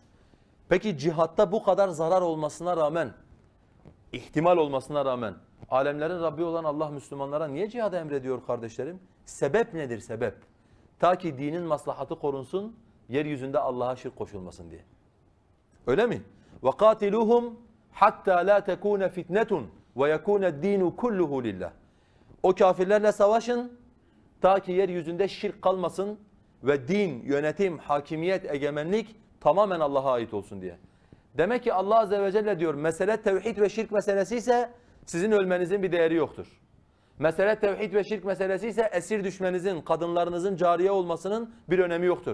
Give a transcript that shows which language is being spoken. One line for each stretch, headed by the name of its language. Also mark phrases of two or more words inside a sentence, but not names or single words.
Turkish: Peki cihatta bu kadar zarar olmasına rağmen, ihtimal olmasına rağmen alemlerin Rabbi olan Allah Müslümanlara niye cihadı emrediyor kardeşlerim? Sebep nedir sebep? Ta ki dinin maslahatı korunsun, yeryüzünde Allah'a şirk koşulmasın diye. Öyle mi?
Arabic: وَقَاتِلُوهُمْ حَتَّى لَا تَكُونَ فِتْنَةٌ وَيَكُونَ الدِّينُ كُلُّهُ لِلّٰهِ.
Turkish: O kafirlerle savaşın, ta ki yeryüzünde şirk kalmasın ve din, yönetim, hakimiyet, egemenlik tamamen Allah'a ait olsun diye. Demek ki Allah
Arabic: عز وجل
Turkish: diyor, mesele tevhid ve şirk meselesi ise sizin ölmenizin bir değeri yoktur. Mesele tevhid ve şirk meselesi ise esir düşmenizin, kadınlarınızın cariye olmasının bir önemi yoktur.